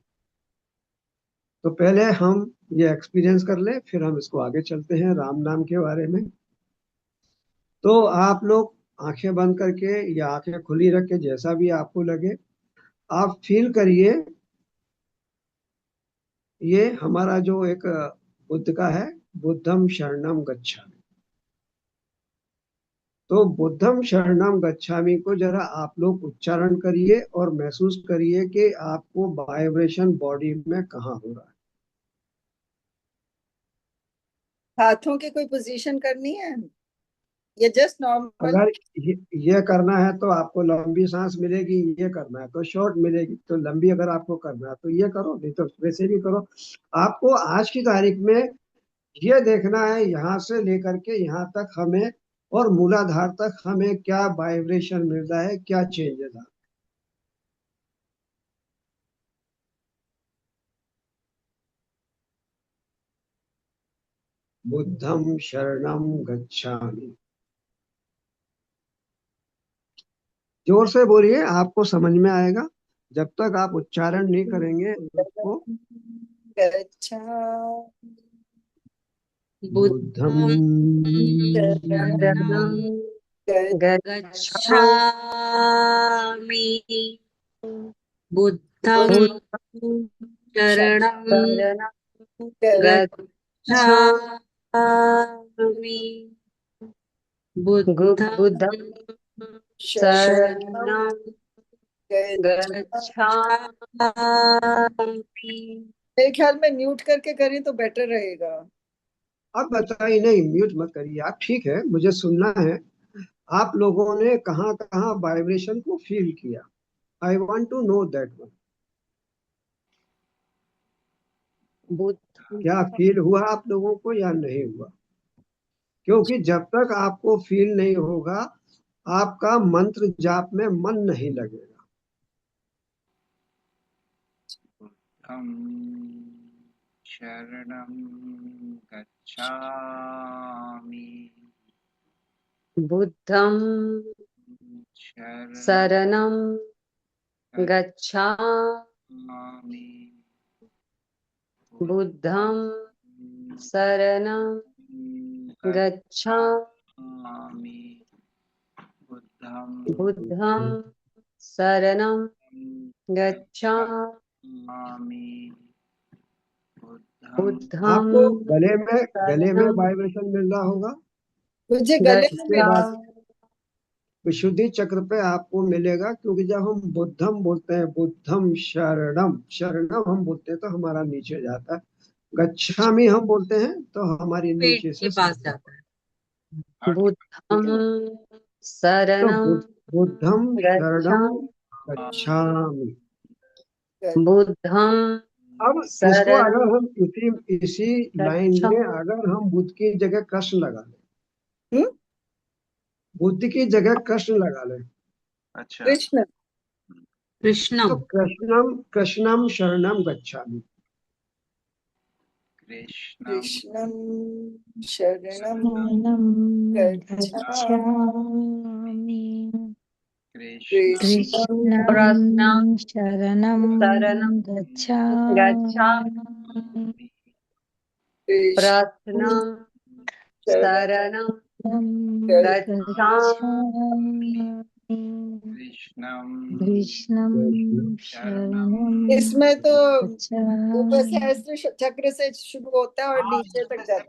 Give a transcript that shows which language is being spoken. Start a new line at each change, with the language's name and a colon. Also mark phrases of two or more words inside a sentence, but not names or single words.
Hindi: तो पहले हम ये एक्सपीरियंस कर लें, फिर हम इसको आगे चलते हैं राम नाम के बारे में। तो आप लोग आंखें बंद करके या आंखें खुली रख के, जैसा भी आपको लगे, आप फील करिए। ये हमारा जो एक बुद्ध का है,
Pali: बुद्धम शरणम गच्छामि।
Hindi: तो
Pali: बुद्धम शरणम गच्छामि
Hindi: को जरा आप लोग उच्चारण करिए और महसूस करिए कि आपको वाइब्रेशन बॉडी में कहाँ हो रहा है। हाथों की कोई पोजीशन करनी है या जस्ट नॉर्मल? अगर ये करना है तो आपको लंबी सांस मिलेगी, ये करना है तो शॉर्ट मिलेगी। तो लंबी अगर आपको करना है तो ये करो, नहीं तो वैसे भी करो। आपको आज की तारीख में ये देखना है यहाँ से लेकर के यहाँ तक हमें, और मूलाधार तक हमें क्या वाइब्रेशन मिल रहा है, क्या चेंजेस आ।
Pali: बुद्धम शरणम गच्छामि।
Hindi: जोर से बोलिए, आपको समझ में आएगा। जब तक आप उच्चारण नहीं करेंगे उसको। अच्छा।
Pali: बुद्धम बुद्धं शरणं गच्छामि। बुद्धं शरणं गच्छामि। बुद्धं शरणं गच्छामि।
Hindi: मेरे ख्याल में म्यूट करके करें तो बेटर रहेगा। अब बताइए, नहीं म्यूट मत करिए आप, ठीक है, मुझे सुनना है। आप लोगों ने कहाँ कहाँ वाइब्रेशन को फील किया?
English: I want to know that one.
Hindi: बुद्ध। क्या फील हुआ आप लोगों को या नहीं हुआ? क्योंकि जब तक आपको फील नहीं होगा, आपका मंत्र जाप में मन नहीं लगेगा।
Pali: बुद्धं शरणं गच्छामि। बुद्धं शरणं शरणं गच्छामि। गच्छामि। बुद्धं शरणं गच्छामि बुद्धं शरणं गच्छामि बुद्धं
Hindi: आपको गले में
Pali: शरणं
Hindi: वाइब्रेशन मिल रहा होगा। मुझे गले में उसके मिला। बाद विशुद्धि चक्र पे आपको मिलेगा, क्योंकि जब हम बुद्धम बोलते हैं,
Pali: बुद्धम शरणम शरणम
Hindi: हम बोलते हैं तो हमारा नीचे जाता है, गच्छामि हम बोलते हैं तो हमारी पेट नीचे के से पास जाता जाता है। बुद्धं है। तो
Pali: शरणं बुद्धम शरणम गच्छामि गच्छामि। बुद्धं
Hindi: अब इसको
Pali: शरणं
Hindi: अगर हम इसी लाइन में
Pali: गच्छामि
Hindi: अगर हम बुद्ध की जगह कृष्ण लगा लें, हम्म? बुद्ध की जगह कृष्ण लगा लें, अच्छा कृष्ण तो
Pali: कृष्णं कृष्णम कृष्णम शरणम गच्छामि। कृष्णं कृष्णं शरणं शरणं गच्छामि। कृष्णं कृष्णं प्रश्नं शरणं शरणं गच्छामि गच्छामि कृष्णं प्रश्नं शरणं गच्छामि कृष्णं कृष्णं शरणं शरणं
Hindi: इसमें तो ऊपर
Pali: गच्छामि।
Hindi: सहस्त्र चक्र से शुरू होता है और नीचे तक जाता